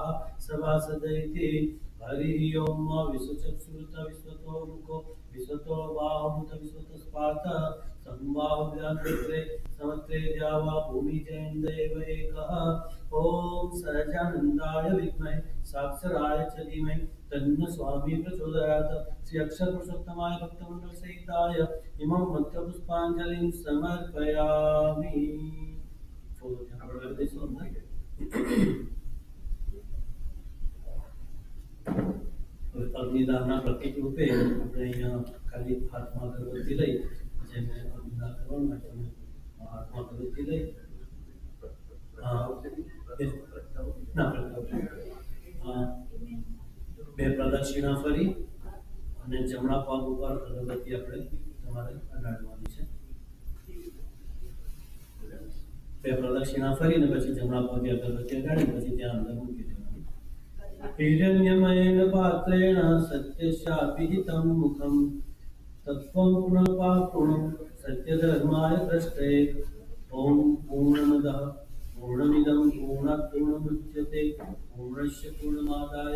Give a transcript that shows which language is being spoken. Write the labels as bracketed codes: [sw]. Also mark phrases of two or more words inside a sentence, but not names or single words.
[sa] सभासदैति हरिः ओम विश्वचक्षुरुत विश्वतो मुखो विश्वतो बाहुत विश्वतो स्पार्थ संबाहुव्याकृते समत्रे द्यावा भूमि जयन्देव एकः ओम सहजानन्दाय विद्महे साक्षराय च धीमहि तन्न स्वामी प्रचोदयात् श्री अक्षर पुरुषोत्तमाय भक्तमण्डल सहिताय इमं मंत्र पुष्पांजलिं समर्पयामि [gu] અગ્નિદાનના પ્રતીક રૂપે આપણે અહીંયા ખાલી હાથમાં અગરબત્તી લઈ જેને અગ્નિદાન કરવા માટે હાથમાં અગરબત્તી લઈ બે પ્રદક્ષિણા ફરી અને જમણા પગ ઉપર અગરબત્તી આપણે તમારે અડાડવાની છે બે પ્રદક્ષિણા ફરીને પછી જમણા પગે અગરબત્તી અડાડી પછી ત્યાં અંદર મૂકી દેવાની [sa] हिरण्यमयेन पात्रेण सत्यशापिहितं मुखं तत्त्वं पुनर्पापुणं सत्यधर्माय द्रष्टे ॐ पूर्णमदः पूर्णमिदं पूर्णात् पूर्णमुच्यते पूर्णस्य पूर्णमादाय